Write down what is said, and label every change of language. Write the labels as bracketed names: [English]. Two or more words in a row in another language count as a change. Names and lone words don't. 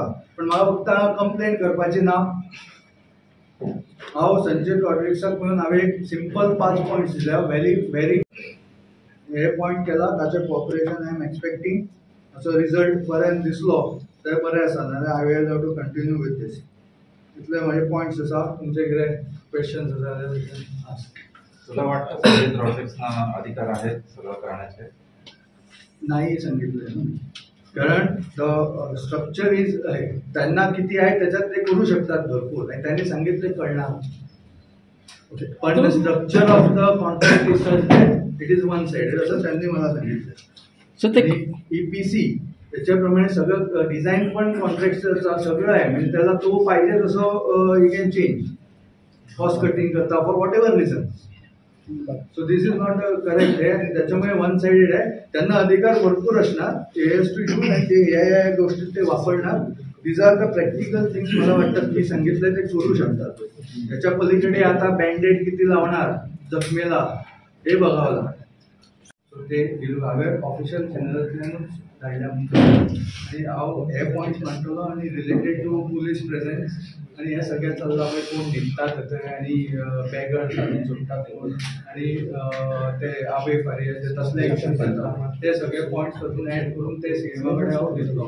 [Konkani] पण म्हाका फक्त हांगा कंप्लेन करपाची ना. हांव संजय रॉड्रिक्साक मेळून हांवें एक सिंपल 5 पॉयंट्स दिल्या, व्हेरी हे पॉयंट केला, ताचें कॉपरेशन [English] I am expecting. [Konkani] असो रिजल्ट बऱ्यान दिसलो तर बरें आसा, नाल्यार [English] I will have to continue with this. [Konkani] इतले माझे पॉयंट्स आसा. तुमचे कितें क्वेश्चन्स आसा जाल्यार [Marathi] तुला वाटतं संजय रॉड्रिक्सना अधिकार आहेत सगळं करण्याचे? नाही सांगितलं, कारण [English] the structure is [Marathi] त्यांना किती आहे त्याच्यात ते करू शकतात भरपूर, आणि त्यांनी सांगितले कळणार. [English] पण the structure of the contract is such that it is one sided [Marathi] असं त्यांनी मला सांगितलं. सो ते EPC त्याच्याप्रमाणे सगळं डिझाईन पण कॉन्ट्रॅक्टरचा सगळं आहे, म्हणजे त्याला तो पाहिजे तसं [English] you can change, cost cutting [Marathi] करता [English] for whatever reason. So this is not correct [Marathi] आहे, आणि त्याच्यामुळे [English] one sided आहे. [Marathi] त्यांना अधिकार भरपूर असणार, ते [English] has to do, [Marathi] आणि ते या गोष्टी ते वापरणार. [English] These are the practical things [Marathi] मला वाटतं मी सांगितलं ते करू शकतात. त्याच्या पलीकडे आता बँडेड किती लावणार जखमेला हे बघावं लागतं. [Konkani] सो ते हांवें ऑफिशियल चॅनलांतल्यानूच धाडल्या आणि हांव हे पॉयंट्स मांडटलो, आणि [English] related to police presence [Konkani] आणि हे सगळें चल्लां पळय कोण न्हिदतात थंय आनी बॅगर आनी सोडटात कोण, आणि ते आबे फारी ते तसले एक्शन करता, ते सगळे पॉयंट्स तातूंत एड करून ते सिनेमा कडेन हांव दितलो.